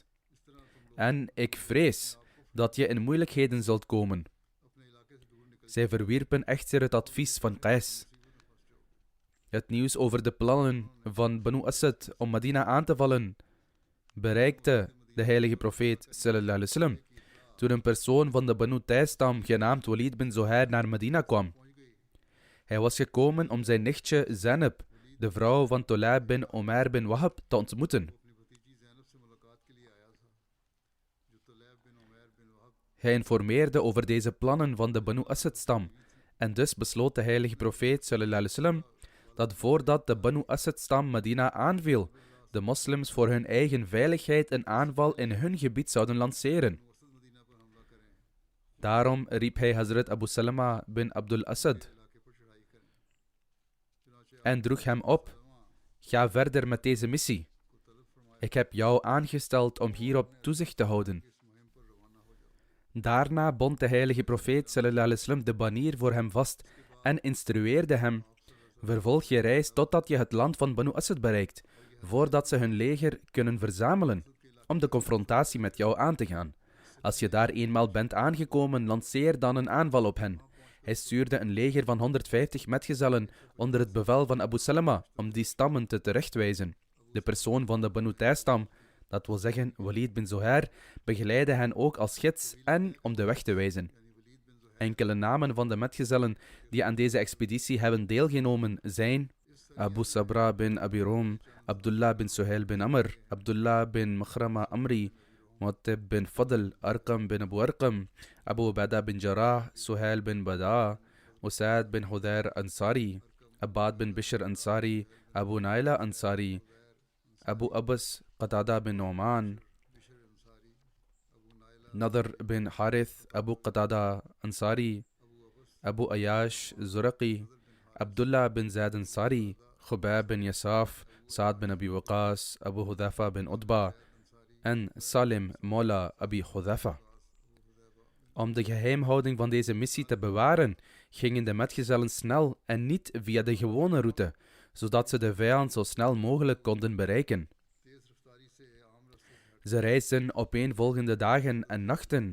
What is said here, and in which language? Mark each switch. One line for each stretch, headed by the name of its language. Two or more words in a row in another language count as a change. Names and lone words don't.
Dutch: En ik vrees dat je in moeilijkheden zult komen. Zij verwierpen echter het advies van Qais. Het nieuws over de plannen van Banu Asad om Medina aan te vallen bereikte de heilige profeet
Arabic: صلى الله عليه وسلم
Dutch: toen een persoon van de Banu Taystam genaamd Walid bin Zuhair naar Medina kwam. Hij was gekomen om zijn nichtje Zainab, de vrouw van Tulab bin Umair bin Wahab, te ontmoeten. Hij informeerde over deze plannen van de Banu Asad-stam en dus besloot de heilige profeet
Arabic: صلى الله عليه وسلم
Dutch: dat voordat de Banu Asad-stam Medina aanviel, de moslims voor hun eigen veiligheid een aanval in hun gebied zouden lanceren. Daarom riep hij Hazrat Abu Salama bin Abdul Asad en droeg hem op: ga verder met deze missie. Ik heb jou aangesteld om hierop toezicht te houden. Daarna bond de heilige profeet
Arabic: صلى الله عليه وسلم
Dutch: de banier voor hem vast en instrueerde hem: vervolg je reis totdat je het land van Banu Asad bereikt, voordat ze hun leger kunnen verzamelen om de confrontatie met jou aan te gaan. Als je daar eenmaal bent aangekomen, lanceer dan een aanval op hen. Hij stuurde een leger van 150 metgezellen onder het bevel van Abu Salama om die stammen te terechtwijzen. De persoon van de Banu Taystam, dat wil zeggen Walid bin Zuhair, begeleidde hen ook als gids en om de weg te wijzen. Enkele namen van de metgezellen die aan deze expeditie hebben deelgenomen zijn Abu Sabra bin Abi Rum, Abdullah bin Suhail bin Amr, Abdullah bin Makhrama Amri, Mu'attib bin Fadl, Arqam bin Abu Arqam, Abu Bada bin Jarrah, Suhail bin Bada, Usaid bin Hudair Ansari, Abbad bin Bishr Ansari, Abu Naila Ansari, Abu Abbas Qatada bin Nu'man, Nadr bin Harith, Abu Qatada Ansari, Abu Ayash Zuraqi, Abdullah bin Zaid Ansari, Khubab bin Yasaf, Saad bin Abi Waqas, Abu Hudhafa bin Utba en Salim Mola Abi Hudhafa. Om de geheimhouding van deze missie te bewaren, gingen de metgezellen snel en niet via de gewone route, zodat ze de vijand zo snel mogelijk konden bereiken. Ze reisden opeenvolgende dagen en nachten.